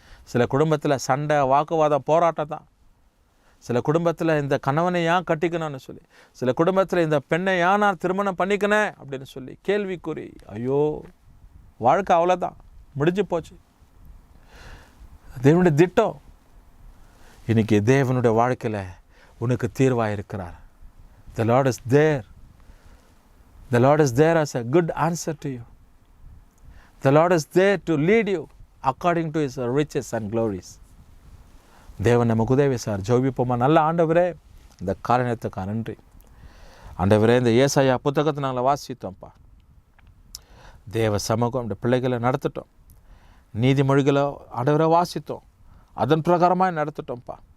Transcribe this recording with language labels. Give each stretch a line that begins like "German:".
Tamil: சில குடும்பத்தில் சண்டை, வாக்குவாதம், போராட்டம் தான். சில குடும்பத்தில் இந்த கணவனை ஏன் கட்டிக்கணும்னு சொல்லி, சில குடும்பத்தில் இந்த பெண்ணை ஏன் நான் திருமணம் பண்ணிக்கினேன் அப்படின்னு சொல்லி கேள்விக்குறி. ஐயோ, வாழ்க்கை அவ்வளோதான், முடிஞ்சு போச்சு. தேவனுடைய திட்டம் இன்னைக்கு தேவனுடைய வாழ்க்கையில் உனக்கு தீர்வாக இருக்கிறார்.
English: The Lord is there. The Lord is there as a good answer to you. The Lord is there to lead you according to His riches and glories.
Tamil: தேவன் நமக்கு உதவி சார். ஜெபிப்போமா. நல்ல ஆண்டவரே, இந்த காரணத்துக்காக நன்றி. ஆண்டவரே, இந்த ஏசாயா புத்தகத்தை நாங்கள் வாசித்தோம்ப்பா. தேவ சமூகம் இந்த பிள்ளைகளை நடத்திட்டோம். நீதிமொழிகளை ஆண்டவரை வாசித்தோம், அதன் பிரகாரமாக நடத்திட்டோம்ப்பா.